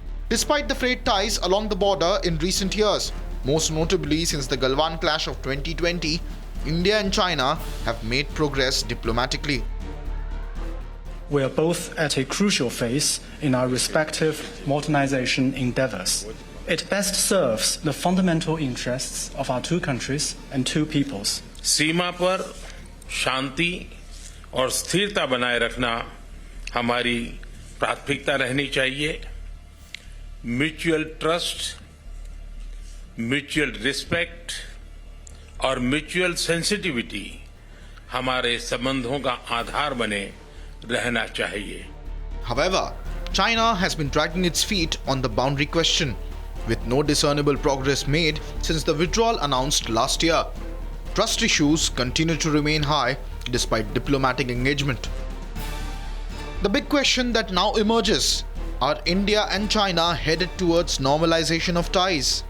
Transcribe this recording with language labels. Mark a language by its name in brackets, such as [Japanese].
[English] Despite the frayed ties along the border in recent years, most notably since the Galwan clash of 2020, India and China have made progress diplomatically. We are both at a crucial phase in our respective modernization endeavors. It best serves the fundamental interests of our two countries and two peoples. [Hindi] सीमा पर शांति और स्थिरता बनाए रखना हमारी प्राथमिकता रहनी चाहिए. [English] mutual trust, mutual respect और mutual sensitivity [Hindi] हमारे संबंधों का आधार बने रहना चाहिए. [English] However, China has been dragging its feet on the boundary question, with no discernible progress made since the withdrawal announced last year. Trust issues continue to remain high despite diplomatic engagement. The big question that now emerges: are India and China headed towards normalization of ties?